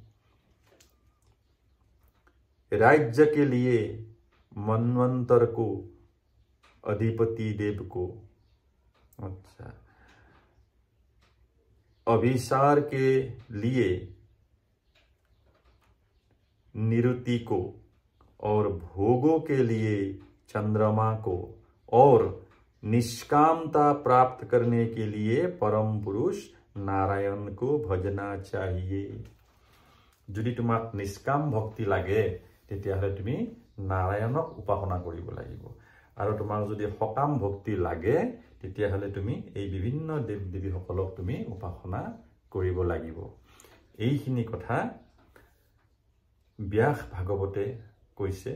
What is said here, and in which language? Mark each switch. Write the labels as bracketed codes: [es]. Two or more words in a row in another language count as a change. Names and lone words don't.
[hi] राज्य के लिए मनवंतर को, अधिपति देव को, अच्छा, अभिसार के लिए निरुति को, और भोगों के लिए चंद्रमा को, और निष्कामता प्राप्त करने के लिए परम पुरुष नारायण को भजना चाहिए। [as] যদি তোমাক নিষ্কাম ভক্তি লাগে তেতিয়াহলে তুমি নারায়ণক উপাসনা কৰিব লাগিব। আৰু তোমাক যদি সকাম ভক্তি লাগে তেতিয়াহলে তুমি এই বিভিন্ন দেৱ দেৱীসকলক তুমি উপাসনা কৰিব লাগিব। এইখিনি কথা ব্যাস ভাগৱতে কৈছে।